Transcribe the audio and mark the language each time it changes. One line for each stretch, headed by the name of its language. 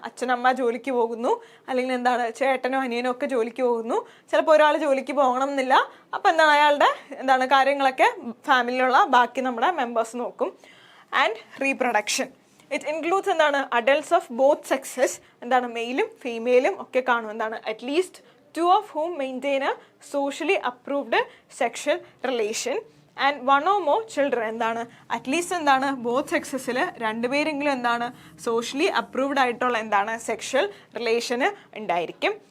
Malayalam: അച്ഛനമ്മ ജോലിക്ക് പോകുന്നു, അല്ലെങ്കിൽ എന്താണ് ചേട്ടനോ അനിയനോ ഒക്കെ ജോലിക്ക് പോകുന്നു. ചിലപ്പോൾ ഒരാൾ ജോലിക്ക് പോകണം എന്നില്ല. അപ്പോൾ എന്താണ് അയാളുടെ എന്താണ് കാര്യങ്ങളൊക്കെ ഫാമിലിയിലുള്ള ബാക്കി നമ്മുടെ മെമ്പേഴ്സ് നോക്കും.
English: And reproduction it includes എന്താണ് adults of both sexes.
Malayalam: എന്താണ്? മെയിലും ഫീമെയിലും ഒക്കെ കാണും. എന്താണ്?
English: At least 2 of whom maintain a socially approved sexual relation and 1 or more children.
Malayalam: എന്താണ്? അറ്റ്ലീസ്റ്റ് എന്താണ് ബോത്ത് സെക്സസിൽ 2 പേരെങ്കിലും എന്താണ് സോഷ്യലി അപ്രൂവ്ഡ് ആയിട്ടുള്ള എന്താണ് സെക്ഷൽ റിലേഷന് ഉണ്ടായിരിക്കും.